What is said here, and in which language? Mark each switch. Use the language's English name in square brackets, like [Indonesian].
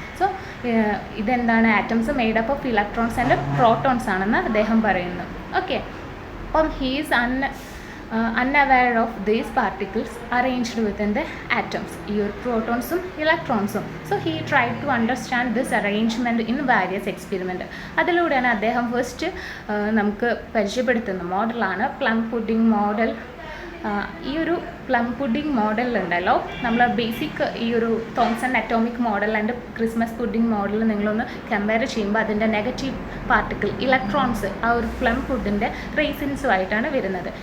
[English] so ഇതെന്താണ്, atoms made up of electrons and protons [Malayalam] ആണെന്ന് അദ്ദേഹം പറയുന്നു. [English] okay, അപ്പം he's unaware of these particles arranged within the atoms, [Malayalam] ഈ ഒരു പ്രോട്ടോൺസും ഇലക്ട്രോൺസും. [English] So he try to understand this arrangement in various experiment. [Malayalam] അതിലൂടെയാണ് അദ്ദേഹം first നമുക്ക് പരിചയപ്പെടുത്തുന്ന മോഡലാണ് പ്ലം പുഡിംഗ് മോഡൽ. ഈ ഒരു പ്ലം പുഡിംഗ് മോഡലുണ്ടല്ലോ, നമ്മൾ ബേസിക് ഈ ഒരു Thomson atomic model and Christmas pudding model നിങ്ങളൊന്ന് കമ്പയർ ചെയ്യുമ്പോൾ അതിൻ്റെ നെഗറ്റീവ് പാർട്ടിക്കിൾ ഇലക്ട്രോൺസ് ആ ഒരു പ്ലം പുഡിൻ്റെ റേസിൻസുമായിട്ടാണ് വരുന്നത്.